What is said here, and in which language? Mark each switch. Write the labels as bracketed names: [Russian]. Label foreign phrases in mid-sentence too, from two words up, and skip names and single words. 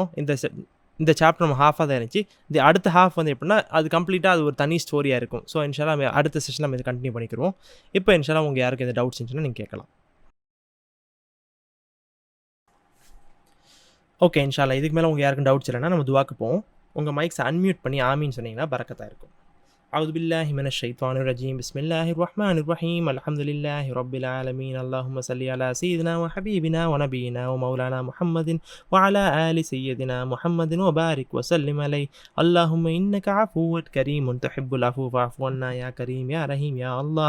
[Tamil] இந்த சாப்டர் நம்ம ஹாஃபாக தான் இருந்துச்சு. இந்த அடுத்த ஹாஃப் வந்து எப்படின்னா அது கம்ப்ளீட்டாக அது ஒரு தனி ஸ்டோரியாக இருக்கும். ஸோ [Arabic] إن شاء الله [Tamil] நம்ம அடுத்த செஷன் நம்ம இதை கண்டினியூ பண்ணிக்கிடுவோம். இப்போ [Arabic] إن شاء الله [Tamil] உங்களுக்கு யாருக்கு எந்த டவுட்ஸ் இருந்துச்சுன்னா நீங்கள் கேட்கலாம். ஓகே [Arabic] إن شاء الله [Tamil] இதுக்கு மேலே உங்களுக்கு யாருக்கும் டவுட்ஸ் இல்லைன்னா நம்ம துவாக்கு போவோம். உங்கள் [English] mics unmute [Tamil] பண்ணி ஆமின்னு சொன்னீங்கன்னா பரக்கத்தாக இருக்கும். [Arabic] أعوذ بالله من الشيطان الرجيم بسم الله الرحمن الرحيم الحمد لله رب العالمين اللهم صل على سيدنا وحبيبنا ونبينا ومولانا محمد وعلى آل سيدنا محمد وبارك وسلم عليه اللهم إنك عفو كريم تحب العفو فاعف عنا يا كريم يا رحيم يا الله